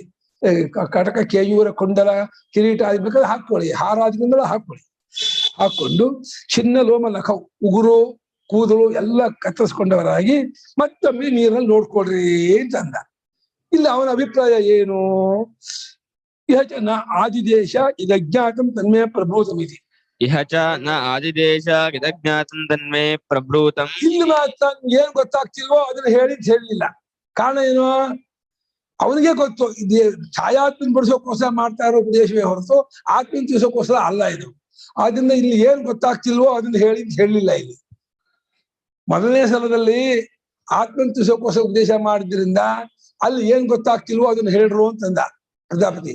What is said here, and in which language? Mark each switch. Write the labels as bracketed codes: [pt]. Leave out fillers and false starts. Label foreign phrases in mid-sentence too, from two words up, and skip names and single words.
[kn] ಕಟಕ, ಕೇಯೂರ, ಕುಂಡಲ, ಕಿರೀಟ ಆಗ್ಬೇಕಾದ್ರೆ ಹಾಕೊಳ್ಳಿ, ಹಾರಾದ್ರಿಂದಲೂ ಹಾಕೊಂಡು ಚಿನ್ನ ಲೋಮ ನಖ ಉಗುರು ಕೂದಲು ಎಲ್ಲ ಕತ್ತರಿಸ್ಕೊಂಡವರಾಗಿ ಮತ್ತೊಮ್ಮೆ ನೀರಲ್ಲಿ ನೋಡ್ಕೊಳ್ರಿ ಅಂತಂದ. ಇಲ್ಲಿ ಅವನ ಅಭಿಪ್ರಾಯ ಏನು? [sa] ಇಹ ಚ ನ ಆದಿದೇಶ ಇದಜ್ಞಾತಂ ತನ್ಮೇ ಪ್ರಭೂತಮಿತಿ. ಇಹ ಚ ನ ಆದಿದೇಶ ಇದಜ್ಞಾತಂ ತನ್ಮೇ ಪ್ರಭೂತಂ. [kn] ಇಲ್ಲಿ ಮಾತ್ರ ಏನ್ ಗೊತ್ತಾಗ್ತಿಲ್ವೋ ಅದನ್ನ ಹೇಳಿಲ್ಲ. ಕಾರಣ ಏನು? ಅವನಿಗೆ ಗೊತ್ತು, ಇದೇ ಛಾಯಾತ್ಮನ್ ಬಿಡಿಸೋಕೋಸ್ಕರ ಮಾಡ್ತಾ ಇರೋ ಉಪದೇಶವೇ ಹೊರತು ಆತ್ಮನ್ ತಿಳಿಸೋಕೋಸ್ಕರ ಅಲ್ಲ ಇದು. ಆದ್ರಿಂದ ಇಲ್ಲಿ ಏನ್ ಗೊತ್ತಾಗ್ತಿಲ್ವೋ ಅದನ್ನ ಹೇಳಲಿಲ್ಲ. ಇಲ್ಲಿ ಮೊದಲನೇ ಸಲದಲ್ಲಿ ಆತ್ಮನ್ ತಿಳಿಸೋಕೋಸ್ಕರ ಉಪದೇಶ ಮಾಡಿದ್ರಿಂದ ಅಲ್ಲಿ ಏನ್ ಗೊತ್ತಾಗ್ತಿಲ್ವೋ ಅದನ್ನ ಹೇಳ್ರು ಅಂತಂದ ಪ್ರಜಾಪತಿ.